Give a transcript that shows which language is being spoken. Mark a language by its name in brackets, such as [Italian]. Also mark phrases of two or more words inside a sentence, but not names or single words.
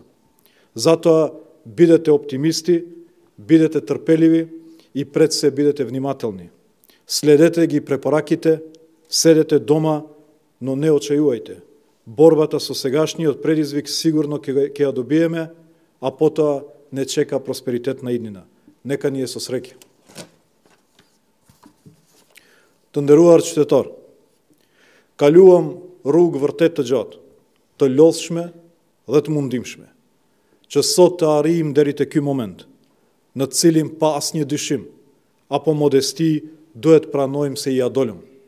[Macedonian] Затоа бидете оптимисти, бидете трпеливи и пред се бидете внимателни. Следете ги препораките, седете дома, но не очајувајте. Борбата со сегашниот предизвик сигурно ќе ја добиеме, а потоа не чека просперитетна иднина. Нека ни е со среќа. [Albanian] Të nderuar qytetar, kaluam rrugë vërtet të gjatë, të lodhshme dhe të mundimshme, që sot të arrijmë deri te ky moment, në të cilin pa asnjë dyshim apo modesti duhet pranojmë se ja dolëm.